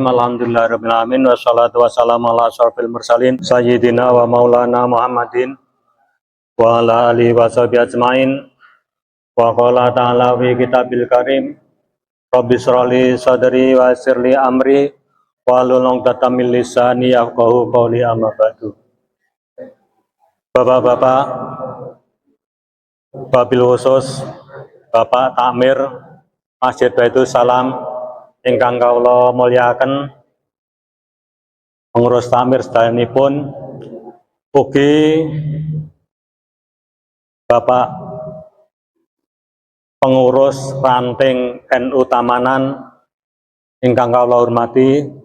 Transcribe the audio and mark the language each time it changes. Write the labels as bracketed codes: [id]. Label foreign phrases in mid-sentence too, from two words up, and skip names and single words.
[ar] الحمد لله رب العالمين والصلاة والسلام على أشرف المرسلين سيدنا ومولانا محمد وعلى آله وصحبه أجمعين. وقال تعالى في الكتاب الكريم رب اشرح لي صدري ويسر لي أمري واحلل عقدة من لساني يفقهوا قولي، أما بعد. [jv] Bapak-bapak, [ar] وبالخصوص [jv] Bapak Takmir Masjid Baitul Salam ingkang kawula mulyakaken, pengurus takmir sedayanipun, ugi Bapak pengurus ranting NU Tamanan ingkang kawula hormati.